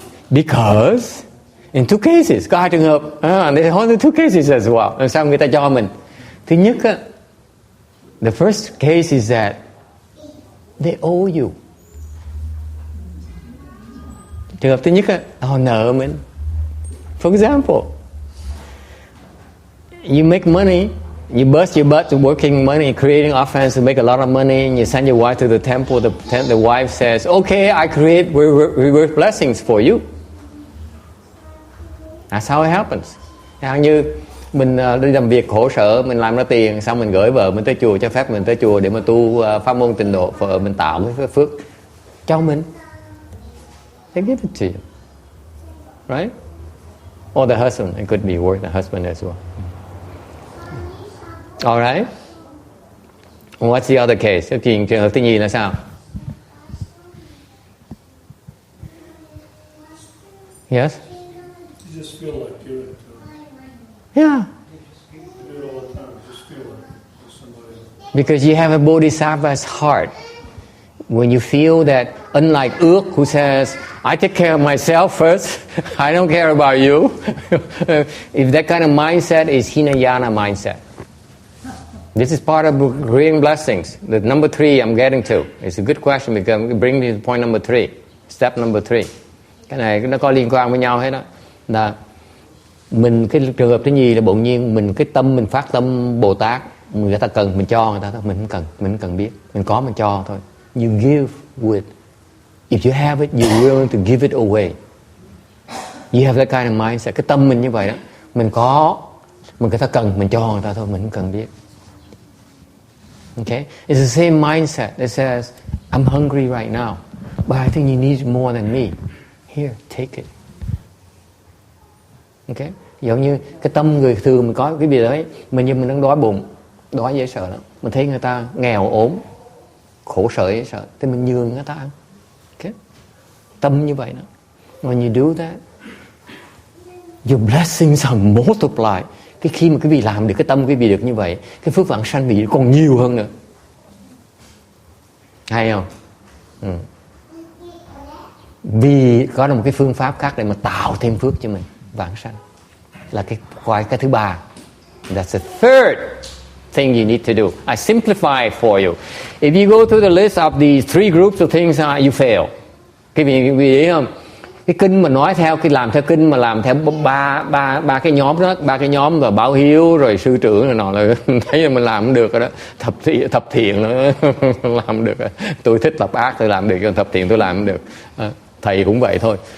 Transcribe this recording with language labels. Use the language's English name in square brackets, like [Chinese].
[English] Because in two cases, [Vietnamese] có hai trường hợp, [English] they hold the two cases as well. [Vietnamese] Làm sao người ta cho mình? Thứ nhất á, [English] the first case is that they owe you. [Vietnamese] Trường hợp thứ nhất á, họ nợ mình. [English] For example, you make money, you bust your butt to working money, creating offense to make a lot of money, and you send your wife to the temple. The wife says, okay, I create reverse blessings for you. That's how it happens. [Vietnamese] Chẳng như mình đi làm việc khổ sở, mình làm ra tiền, xong mình gửi vợ mình tới chùa, cho phép mình tới chùa để mà tu pháp môn tịnh độ, vợ mình tạo cái phước cho mình. [English] They give it to you. Right? Or the husband. It could be worth the husband as well. All right. What's the other case? [Vietnamese] Trường hợp thứ nhì là sao? [English] Yes? You just feel like giving it to them. Yeah. You do it all the time. You just feel like it's somebody else. Because you have a bodhisattva's heart. When you feel that, unlike Ước who says, I take care of myself first, I don't care about you. If that kind of mindset is Hinayana mindset. This is part of creating blessings. The number 3 I'm getting to. It's a good question because it brings me to point number 3. Step number 3. [Vietnamese] Cái này nó có liên quan với nhau hết đó. Là mình, cái trường hợp thứ nhì là bỗng nhiên mình cái tâm mình phát tâm Bồ Tát, người ta cần mình cho người ta thôi, mình không cần biết, mình có mình cho thôi. [English] You give with, if you have it, you're willing to give it away. You have that kind of mindset. [Vietnamese] Cái tâm mình như vậy đó, mình có, người ta cần mình cho người ta thôi, mình không cần biết. [English] Okay, it's the same mindset that says, I'm hungry right now, but I think you need more than me. Here, take it. [Vietnamese] Okay, giống như cái tâm người thường mình có cái gì đấy, mình đang đói bụng, đói dễ sợ lắm. Mình thấy người ta nghèo ốm, khổ sở dễ sợ, thì mình nhường người ta ăn. Okay, tâm như vậy đó. [English] When you do that, your blessings are multiplied. [Vietnamese] Cái khi mà quý vị làm được cái tâm quý vị được như vậy, cái phước vãng sanh quý vị còn nhiều hơn nữa. Hay không? Vì có một cái phương pháp khác để mà tạo thêm phước cho mình, vãng sanh. Là cái thứ ba. [English] That's the third thing you need to do. I simplify it for you. If you go through the list of the 3 groups of things, you fail. [Vietnamese] Quý vị thấy không? Cái kinh mà nói theo, cái làm theo kinh mà làm theo ba cái nhóm đó, 3 cái nhóm rồi báo hiếu rồi sư trưởng rồi nọ là thấy là mình làm không được rồi đó. Thập thiện nữa làm được rồi. Tôi thích tập ác tôi làm được, còn thập thiện tôi làm không được. Thầy cũng vậy thôi.